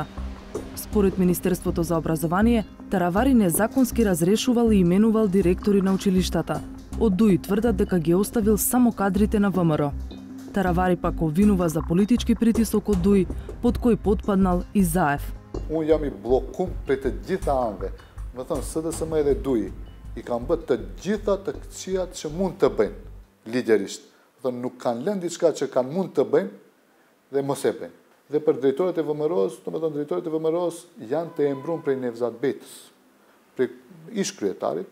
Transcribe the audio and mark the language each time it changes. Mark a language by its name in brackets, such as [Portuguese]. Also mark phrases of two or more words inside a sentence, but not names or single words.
[Macedonian] Според Министерството за образование, Таравари незаконски разрешувал и именувал директори на училиштата. Од Дуи тврдат дека ги оставил само кадрите на ВМРО. Таравари пак обвинува за политички притисок од Дуи, под кој потпаднал и Заев. [Albanian] Unë jam I bllokum për të gjitha anëve. Më thënë SDSM edhe Duji I kanë bërë të gjitha të këqijat që mund të bëjnë ligjerisht. Më thënë nuk kanë lënë diçka që kanë mund të bëjnë dhe mos e bëjnë. Dhe për drejtorët e VMRO-s, domethënë drejtorët e VMRO-s janë të embruar prej Nevzat Betës, prej ish kryetarit.